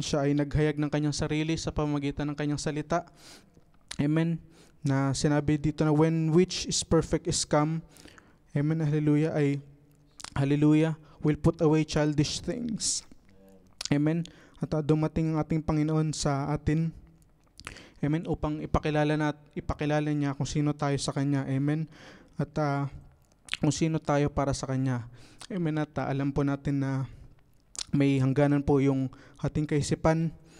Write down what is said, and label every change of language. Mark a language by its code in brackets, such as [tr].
[tl] Siya ay naghayag ng kanyang sarili sa pamamagitan ng kanyang salita. Amen. Na sinabi dito na [en] when which is perfect is come. Amen. Hallelujah. Hallelujah. Will put away childish things. Amen. [tl] At dumating ang ating Panginoon sa atin. Amen. Upang ipakilala niya kung sino tayo sa Kanya. Amen. At kung sino tayo para sa Kanya. Amen. At alam po natin na may hangganan po yung ating kaisipan.